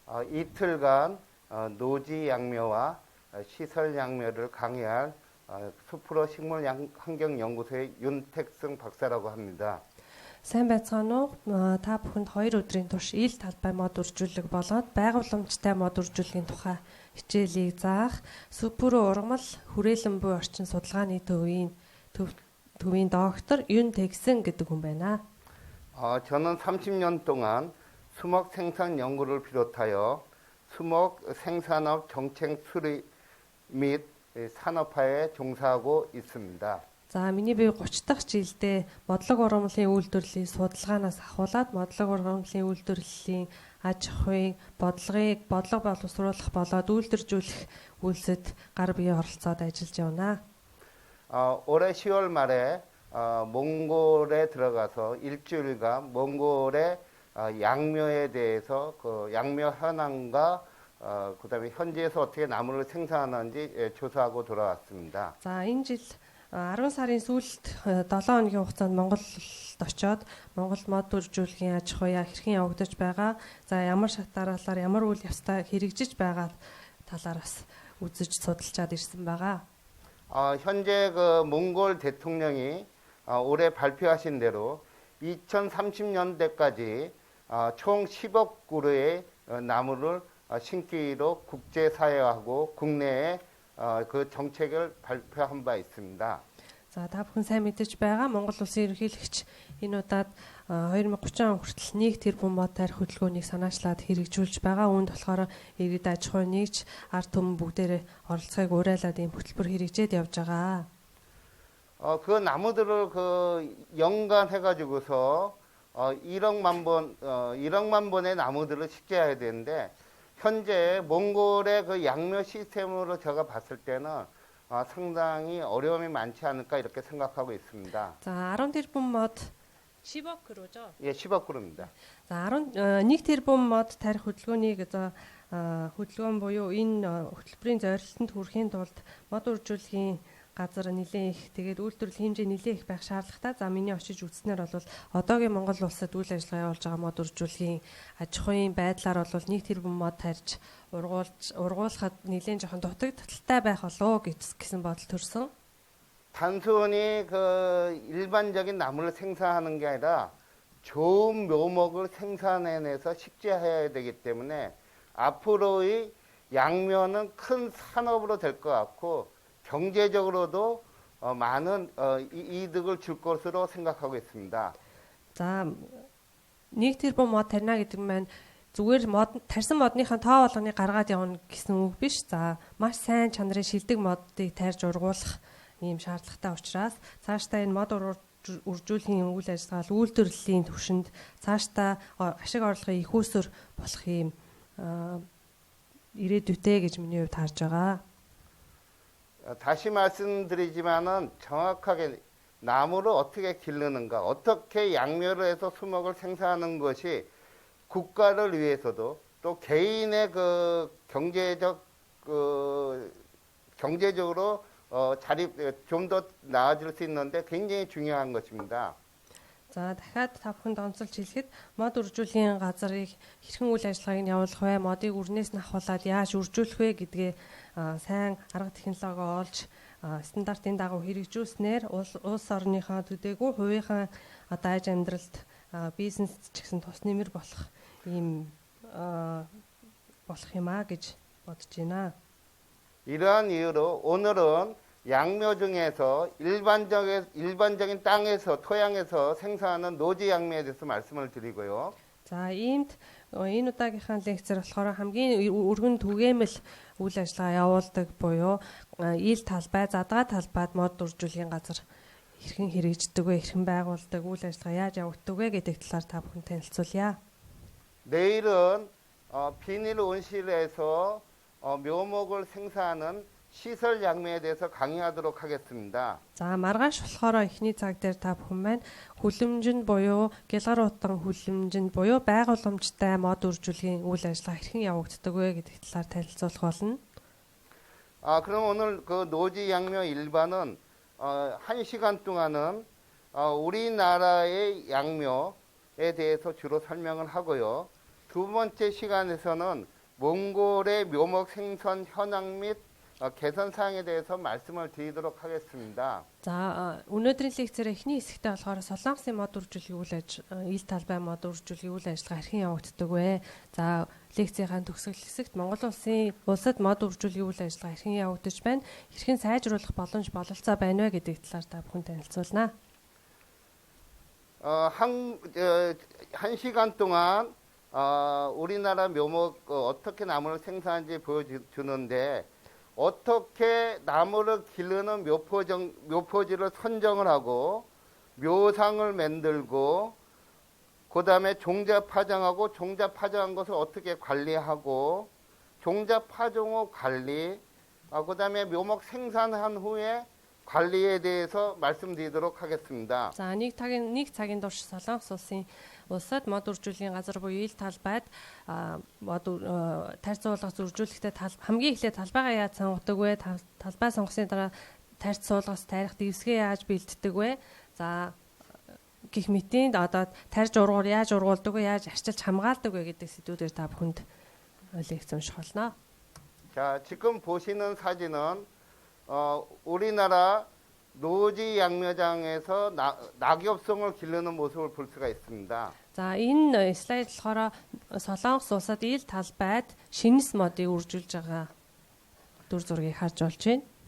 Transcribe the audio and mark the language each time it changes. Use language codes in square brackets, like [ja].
[ko] 이틀간 노지 양묘와 시설 양묘를 강의할 수프로 식물 환경연구소의 윤택승 박사라고 합니다. [mn] Сайн байцгаана уу? Та бүхэнд 2 өдрийн турш ил талбай мод үржүүлэг болоод байгууламжтай мод үржүүлгийн тухай хичээлийг заах Сүпүрө ургамал хүрээлэн буй орчин судалгааны төвийн доктор 윤택승 гэдэг хүн байна. [ko] 저는 30년 동안 수목 생산 연구를 비롯하여 수목 생산업 정책 수립 및 산업화에 종사하고 있습니다. [mn] За миний бие 30 дахь жилдээ бодлого ургамлын үйлдвэрлэлийн судалгаанаас ахуулаад бодлого ургамлын үйлдвэрлэлийн аж ахуйн бодлого боловсруулах болоод үйлдвэржүүлэх үйлсэд гар бие оролцоод ажиллаж явна. [ko] 올해 10월 말에 몽골에 들어가서 일주일간 몽골의 양묘에 대해서 그 양묘 현황과 그다음에 현지에서 어떻게 나무를 생산하는지 조사하고 돌아왔습니다. [mn] За энэ жил 10 сарын сүүлд 7 хоногийн хугацаанд Монголд очоод Монгол мод үржүүлгийн аж ахуйа хэрхэн явагдаж байгаа, за ямар шат дараалал ямар үйл явцтай хэрэгжиж байгаа талаараас үзэж судалчаад ирсэн байгаа. [ko] 현재 그 몽골 대통령이 올해 발표하신 대로 2030년대까지 총 10억 그루의 나무를 심기로 국제사회하고 국내에 그 정책을 발표한 바 있습니다. [mn] За та бүхэн сайн мэдэж байгаа Монгол улсын ерөнхийлөгч энэ удаад 2030 он хүртэл 1 тэрбум мод тарих хөдөлгөөнийг санаачлаад хэрэгжүүлж байгаа. Үүнд болохоор иргэд аж ахуй нэгж ард түмэн бүгдээрээ оролцоог уриалаад ийм хөтөлбөр хэрэгжээд явж байгаа. [ko] 그 나무들을 그 연간해가지고서 1억만 번의 나무들을 식재해야 되는데 현재 몽골의 그 양묘 시스템으로 제가 봤을 때는 상당히 어려움이 많지 않을까 이렇게 생각하고 있습니다. [mn] За 10 тэрбум мод [ko] 10억 그루죠? 예, 10억 그루입니다. [mn] За 1 тэрбум мод тарих хөдөлгөөнийг одоо хөдөлгөөн буюу энэ хөтөлбөрийн зорилтонд хүрэхийн тулд мод үржүүлэхийн газар нэлээд их тэгээд үйлдвэрлэлийн хэмжээ нэлээд их байх шаардлагатай. За миний очиж үзснээр бол одоогийн Монгол улсад үйл ажиллагаа явуулж байгаа мод үржүүлэхийн аж ахуйн байдлаар бол 1 тэрбум мод тарьж ургуулахад нэлээд жоохон дутагдaltaй байх болоо гэсэн бодол төрсөн. [ko] 단순히 그 일반적인 나무를 생산하는 게 아니라 좋은 묘목을 생산해내서 식재해야 되기 때문에 앞으로의 양묘는 큰 산업으로 될 것 같고 경제적으로도 많은 이득을 줄 것으로 생각하고 있습니다. [mn] За 1 тэрбум мод тарина гэдэг нь зүгээр мод тарьсан модныхаа тоо болгоныг гаргаад явна гэсэн үг биш. За маш сайн чанарын шилдэг модыг тарьж ургуулах ийм шаардлагатай учраас цаашдаа энэ мод үржүүлэхийн үйл ажиллагаа үйлдвэрлэлийн түвшинд цаашдаа ашиг орлогын их үүсвэр болох ийм ирээдүйтэй гэж миний хувьд харж байгаа. [ko] 다시 말씀드리지만은 정확하게 나무를 어떻게 기르는가, 어떻게 양묘를 해서 수목을 생산하는 것이 국가를 위해서도 또 개인의 그 경제적으로 좀 더 나아질 수 있는데 굉장히 중요한 것입니다. [mn] За дахиад та бүхэнд онцолж хэлэхэд мод үржүүлэхийн газрыг хэрхэн үйл ажиллагааг нь явуулах вэ? Модыг үрнээс нь авахуулаад яаж үржүүлэх вэ гэдгээ сайн арга технологи олж стандартын дагуу хэрэгжүүлснээр улс орныхоо төдийгүй хувийнхаа одоо аж амьдралд бизнес ч гэсэн тус нэмэр болох ийм болох юм а гэж бодож байна. [ko] 이러한 이유로 오늘은 양묘 중에서 일반적인 땅에서 토양에서 생산하는 노지 양묘에 대해서 말씀을 드리고요. [mn] За иймд энэ удаагийнхаа лекцээр болохоор хамгийн өргөн түгээмэл үйл ажиллагаа явуулдаг буюу ил талбай, задгаа талбайд мод үржүүлэхийн газар хэрхэн хэрэгждэг вэ, хэрхэн байгуулдаг, үйл ажиллагаа яаж явагддаг вэ гэдэг талаар та бүхэн танилцуулъя. [ko] 내일은 비닐 온실에서 묘목을 생산하는 시설 양묘에 대해서 강의하도록 하겠습니다. [mn] За маргааш болохоор эхний цаг дээр та бүхэн маань хүлэмжинд буюу гялгар утан хүлэмжинд буюу байгууламжтай мод үржүүлэхийн үйл ажиллагаа хэрхэн явагддаг вэ гэдэг талаар танилцуулах болно. [ko] 그럼 오늘 그 노지 양묘 일반은 1시간 동안은 우리나라의 양묘에 대해서 주로 설명을 하고요. 두 번째 시간에서는 몽골의 묘목 생선 현황 및 개선 사항에 대해서 말씀을 드리도록 하겠습니다. [mn] За өнөөдрийн лекцээр эхний хэсэгтээ болохоор Солонгосын мод үржүүлэх ил талбай мод үржүүлэх үйл ажиллагаа хэрхэн явагддаг вэ? За лекцийн төгсгөл хэсэгт Монгол улсад мод үржүүлэх үйл ажиллагаа хэрхэн явагдаж байна? Хэрхэн сайжруулах боломж бололцоо байна вэ гэдэг талаар та бүхэн танилцуулнаа. [ko] 한 시간 동안 우리나라 묘목 어떻게 나무를 생산하는지 보여주는데 어떻게 나무를 기르는 묘포지를 선정을 하고 묘상을 만들고 그 다음에 종자 파종하고 종자 파종한 것을 어떻게 관리하고 종자 파종 후 관리 그 다음에 묘목 생산한 후에 관리에 대해서 말씀드리도록 하겠습니다. [mn] За нэг цагийн турш Солонгос улсад мод үржүүлгийн газар буюу ил талбайд мод тарьц суулгах үржүүлэхдээ хамгийн эхлээд талбайгаа яаж сонгодог вэ? Талбай сонгосны дараа тарьц суулгаас тарих дэвсгээ яаж бэлддэг вэ? За гэх мэтийн одоо тарьж ургуур яаж ургуулдаг вэ? Яаж арчилж хамгаалдаг вэ гэдэг сэдвүүдээр та бүхэнд лекц унших болно. [ko] 자, 지금 보시는 사진은 우리나라 노지 양묘장에서 낙엽송을 기르는 모습을 볼 수가 있습니다. [mn] За энэ слайд болохоор Солонгос улсад ил талбайд шинэс модыг үржүүлж байгаа дүр зургийг харж болж байна.